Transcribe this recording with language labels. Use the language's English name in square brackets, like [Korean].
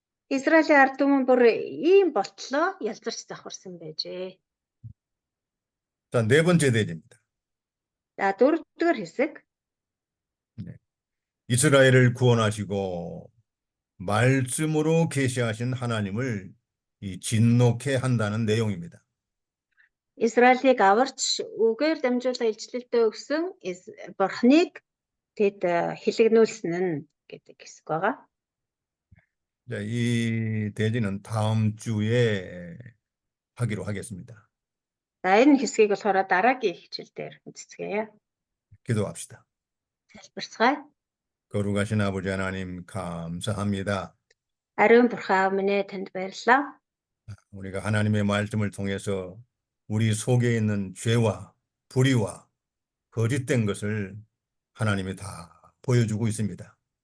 [Mongolian] Израилийн ард түмэн бүр ийм болтлоо ялзарч завхарсан байжээ. [Korean] 자, 네 번째 대지입니다. [Mongolian] За дөрөвдүгээр хэсэг [Korean] 이스라엘을 구원하시고 말씀으로 계시하신 하나님을 진노케 한다는 내용입니다. [Mongolian] Израилийг аварч үгээр дамжуулан илчлэлтээ өгсөн Бурхныг тэд хэлэгнүүлсэн нь гэдэг хэсэг байгаа. [Korean] 이 대지는 다음 주에 하기로 하겠습니다. [Mongolian] За энэ хэсгийг болохоор дараагийн хичээлдээр үздэцгээе. [Korean] 기도합시다. [Mongolian] Залбирцгаая. [Korean] 거룩하신 아버지 하나님 감사합니다. [Mongolian] Ариун бурхан аав минь ээ танд баярлалаа. [Korean] 우리가 하나님의 말씀을 통해서 우리 속에 있는 죄와 불의와 거짓된 것을 하나님이 다 보여주고 있습니다.